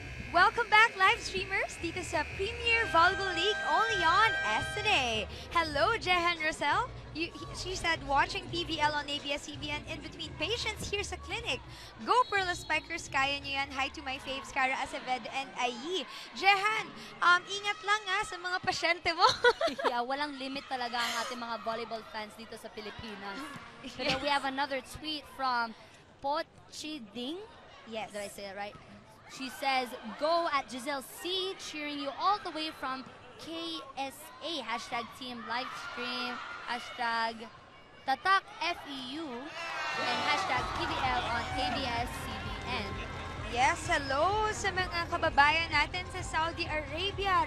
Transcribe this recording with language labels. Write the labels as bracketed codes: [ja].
[en] Welcome back, live streamers, [tl] dito sa [en] Premier Volleyball League only on SNA. Hello, Jehan Rosel. She said, watching PVL on ABS-CBN in between patients here sa clinic. Go Perlas Spikers, [tl] kaya nyo yan. [en] Hi to my faves, Cara Acevedo and Ayi. [tl] Jehan, ingat lang sa mga pasyente mo. [en] Yeah, [tl] walang limit talaga ang ating mga volleyball fans dito sa Pilipinas. [en] Pero we have another tweet from Pochiding. Yes. Did I say it right? She says, go at Giselle C, cheering you all the way from KSA, hashtag team livestream, hashtag Tatak FEU, and hashtag PVL on ABS-CBN. Yes, hello [tl] sa mga kababayan natin sa Saudi Arabia.